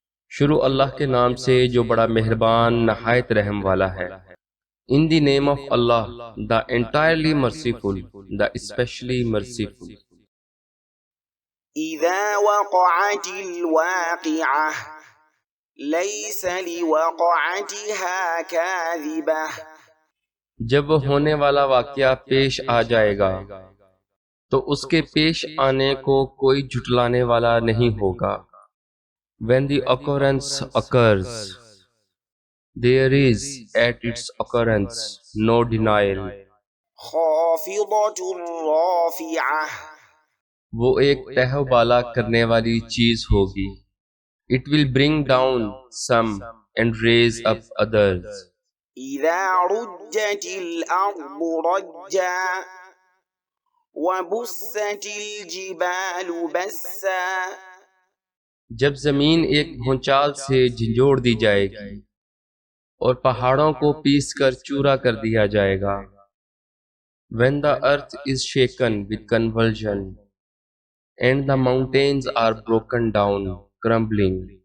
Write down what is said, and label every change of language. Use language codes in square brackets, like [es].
[ur] شروع اللہ کے نام سے جو بڑا مہربان نہایت رحم والا ہے. [en] In the name of Allah, the entirely merciful, the especially merciful. [ar] إذا وقعت الواقعة ليس لوقعتها كاذبة [ur] جب وہ ہونے والا واقعہ پیش آ جائے گا تو اس کے پیش آنے کو کوئی جھٹلانے والا نہیں ہوگا. [en] When the occurrence occurs, there is at its occurrence no denial. [ar] خافضة رافعة [ur] وہ ایک تہو بالا کرنے والی چیز ہوگی. [en] It will bring down some and raise up others. [ar] إذا رجت الأرض رجا وبست الجبال بسا [ur] جب زمین ایک بھونچال سے جھنجھوڑ دی جائے گی اور پہاڑوں کو پیس کر چورا کر دیا جائے گا. [en] When the earth is shaken with convulsion and the mountains are broken down, crumbling.